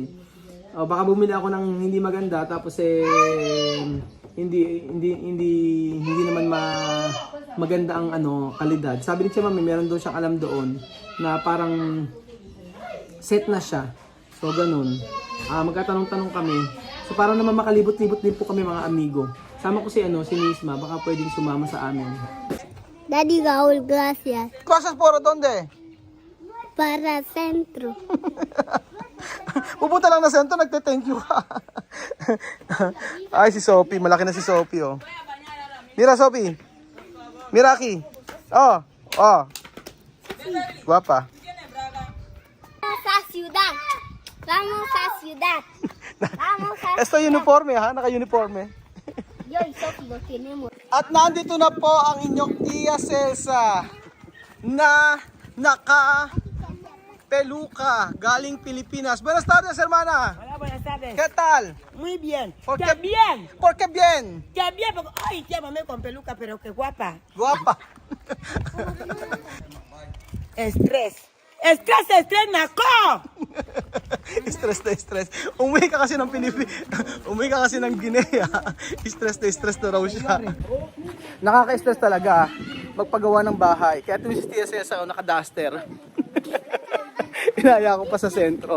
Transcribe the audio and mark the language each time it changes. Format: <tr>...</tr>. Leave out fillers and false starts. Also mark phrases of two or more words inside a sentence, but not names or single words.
<tl>Baka bumili ako ng hindi maganda tapos hindi naman maganda ang kalidad. Sabi ni Chamame, meron doon siyang alam doon na parang set na siya. So ganun. Magkatanong-tanong kami. So para naman makalibot-libot din po kami mga amigo. Sama ko si Misma, baka pwedeng sumama sa amin. Daddy Raul,</tl> <es>gracias. Gracias por donde? Para centro.</es> <tl>Pupunta lang na sento, nagte-thank you ka. Ay, si Sophie. Malaki na si Sophie, oh.</tl> <es>Mira, Sophie. Miraki. Oh. Guapa. Vamos a ciudad. Vamos a ciudad. Vamos a Esto uniforme, ha? Naka-uniforme. Yo y Sophie lo tenemos.</es> <tl>At nandito na po ang inyong Tia Celsa na naka-peluka galing Pilipinas.</tl> <es>Buenas tardes, hermana. Hola, buenas tardes. ¿Qué tal? Muy bien. ¿Por ¡Qué qué? bien! ¿Por qué bien? ¡Qué bien! Porque, ay, tía, mamé con peluca, pero qué guapa. Guapa. Estrés. ¡Estrés,</es> <tl>nako! Stress. Umuwi ka kasi ng Umuwi ka kasi ng Guinea. Stress na raw siya. Nakaka-stress talaga magpagawa ng bahay. Kaya ito si Tia Cesa naka-duster. Inaya ko pa sa sentro.</tl>